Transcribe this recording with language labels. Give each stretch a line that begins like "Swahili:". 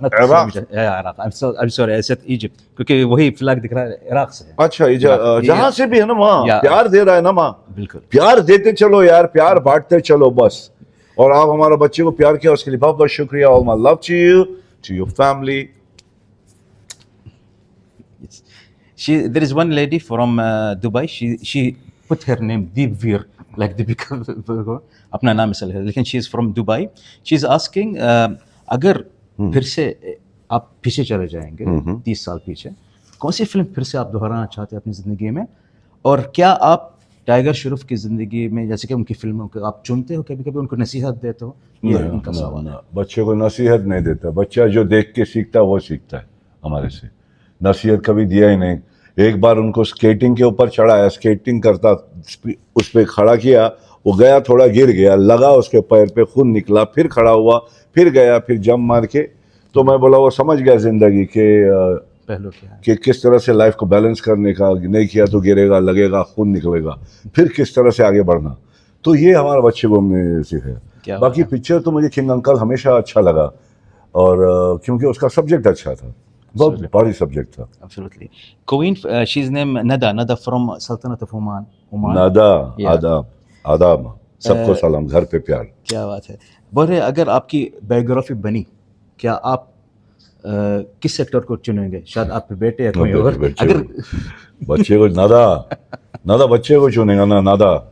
English: I am sorry I said Egypt
Hindi: क्योंकि वही flag दिख रहा है इराक से। अच्छा, जहां से भी है ना वहाँ प्यार दे रहा है ना माँ, बिल्कुल प्यार देते चलो यार, प्यार बांटते चलो बस। और आप हमारे बच्चे को प्यार किया, उसके लिए बहुत बहुत शुक्रिया।
English: All my love to you, to your family. There is one lady from Dubai. She put her name Deepveer, like Deepika.
Hindi: अपना नाम मिसल है, लेकिन
English: she is from Dubai. She is asking
Hindi: अगर फिर से आप पीछे चले जाएंगे 30 साल पीछे, कौन सी फिल्म फिर से आप दोहराना चाहते हैं अपनी ज़िंदगी में? और क्या आप टाइगर श्रॉफ की ज़िंदगी में जैसे कि उनकी फिल्मों को आप चुनते हो, कभी कभी उनको नसीहत देते हो? ये उनका सवाल है। बच्चे को नसीहत नहीं देता, बच्चा जो देख के सीखता है वो सीखता है हमारे से। नसीहत कभी दिया ही नहीं। एक बार उनको स्केटिंग के ऊपर चढ़ाया, स्केटिंग करता, उस पर खड़ा किया, वो गया, थोड़ा गिर गया, लगा उसके पैर पे, खून निकला, फिर खड़ा हुआ, फिर गया, फिर जंप मार के, तो मैं बोला वो समझ गया जिंदगी के पहलू क्या है, कि किस तरह से लाइफ को बैलेंस करने का, नहीं किया तो गिरेगा, लगेगा, खून निकलेगा, फिर किस तरह से आगे बढ़ना। तो ये हमारे बच्चे को हमने सीखा। बाकी पिक्चर तो मुझे किंग अंकल हमेशा अच्छा लगा, और क्योंकि उसका सब्जेक्ट अच्छा था, बहुत बड़ी सब्जेक्ट था।
English: Absolutely. Queen, she's named Nada from Sultanate of Oman.
Hindi: नादा, आदाब, आदाब, सबको सलाम, घर पे प्यार। क्या बात है। बोल रहे अगर आपकी बायोग्राफी बनी, क्या आप किस सेक्टर को चुनेंगे? शायद आपके बेटे या कोई और? अगर बच्चे को नादा बच्चे को चुनेगा ना, नादा।